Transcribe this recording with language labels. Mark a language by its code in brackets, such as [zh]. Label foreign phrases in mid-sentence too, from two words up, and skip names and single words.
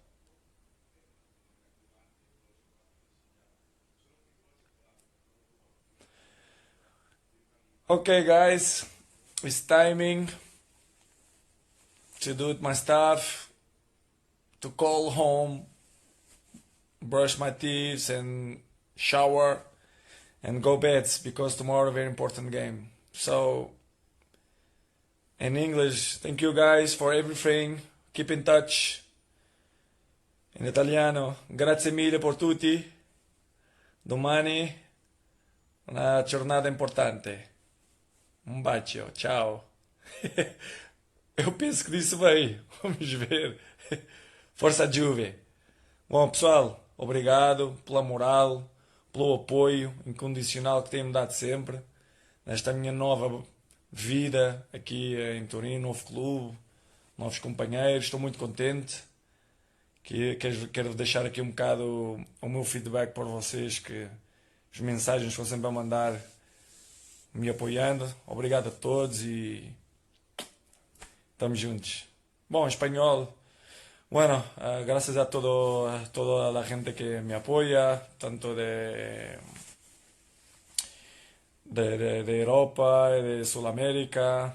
[en] Okay, guys, it's timing to do my stuff, to call home, brush my teeth, and shower, and go bed because tomorrow a very important game. So, in English, thank you guys for everything. Keep in touch. [it] In italiano, grazie mille por tutti. Domani una giornata importante. Um bacio, [pt] tchau. Eu penso que disse bem. Vamos ver. Força Juve. Bom, pessoal, obrigado pela moral, pelo apoio incondicional que têm-me dado sempre nesta minha nova vida aqui em Turim, novo clube, novos companheiros. Estou muito contente. Quero deixar aqui um bocado o meu feedback para vocês, que as mensagens que estão sempre a mandar me apoyando. Obrigado a todos y estamos juntos. [es] Bueno, español. Bueno, gracias a toda la gente que me apoya, tanto de Europa y de Sudamérica.